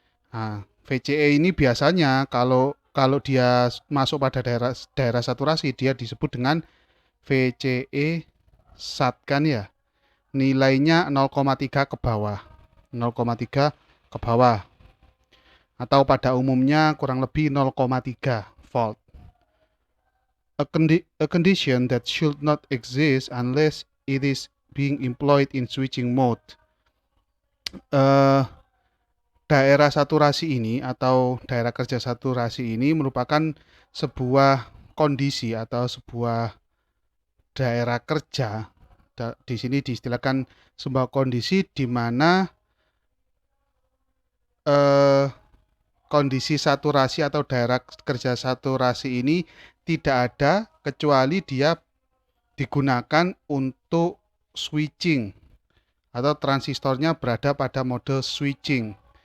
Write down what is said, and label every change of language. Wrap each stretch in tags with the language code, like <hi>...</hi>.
<id>Nah, VCE ini biasanya kalau dia masuk pada daerah saturasi, dia disebut dengan VCE sat kan ya. Nilainya 0,3 ke bawah. 0,3 ke bawah. Atau pada umumnya kurang lebih 0,3 volt.</id> <en>A condition that should not exist unless it is being employed in switching mode.</en> <id>Daerah saturasi ini atau daerah kerja saturasi ini merupakan sebuah kondisi atau sebuah daerah kerja. Di sini diistilahkan sebuah kondisi di mana kondisi saturasi atau daerah kerja saturasi ini tidak ada kecuali dia digunakan untuk switching atau transistornya berada pada mode switching.</id>